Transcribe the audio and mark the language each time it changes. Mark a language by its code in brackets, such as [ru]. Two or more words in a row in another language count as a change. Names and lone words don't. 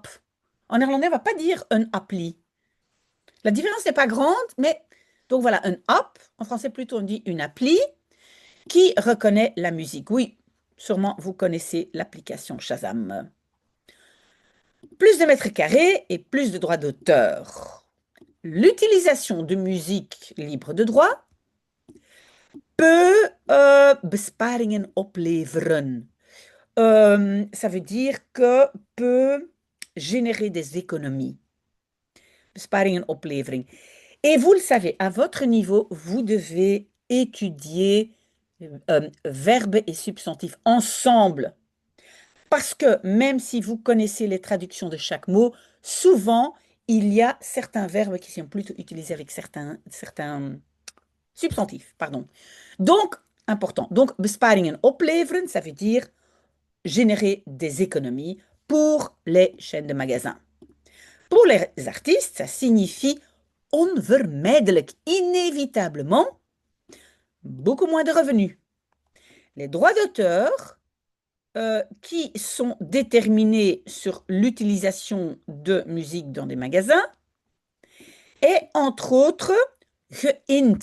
[fr] En néerlandais, on ne va pas dire un appli. La différence n'est pas grande, mais donc voilà, un app, en français plutôt on dit une appli qui reconnaît la musique. Oui, sûrement vous connaissez l'application Shazam. Plus de mètres carrés et plus de droits d'auteur. L'utilisation de musique libre de droit peut [nl] besparingen opleveren. [fr] Ça veut dire que peut générer des économies. [nl] Besparingen oplevering. [fr] Et vous le savez, à votre niveau, vous devez étudier verbes et substantifs ensemble. Parce que même si vous connaissez les traductions de chaque mot, souvent, il y a certains verbes qui sont plutôt utilisés avec certains substantifs. Pardon. Donc, important. Donc, [nl] besparingen opleveren, [fr] ça veut dire générer des économies pour les chaînes de magasins. Pour les artistes, ça signifie onvermijdelijk, inévitablement, beaucoup moins de revenus. Les droits d'auteur, qui sont déterminés sur l'utilisation de musique dans des magasins, et entre autres, geïnd.